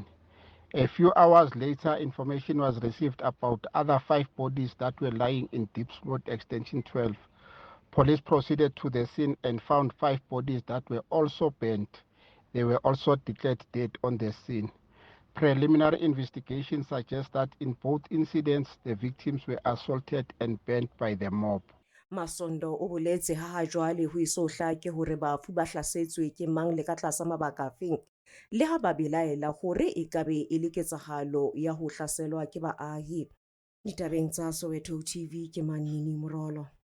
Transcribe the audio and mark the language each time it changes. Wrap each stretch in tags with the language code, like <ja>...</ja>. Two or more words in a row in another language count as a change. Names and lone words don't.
<en>A few hours later, information was received about other 5 bodies that were lying in Diepsloot extension 12. Police proceeded to the scene and found 5 bodies that were also burnt. They were also declared dead on the scene. Preliminary investigation suggests that in both incidents, the victims were assaulted and burnt by the mob.</en> <st>Masondo o boletse ha jwale ho iso hlake hore bafu ba hlasetswe ke mang le ka tlasa mabaka afeng, le ha ba belaela hore e kabe e le ketsahalo ya ho hlaselwa ke baahi. Ditabeng tsa Soweto TV ke Manini Morolo.</st>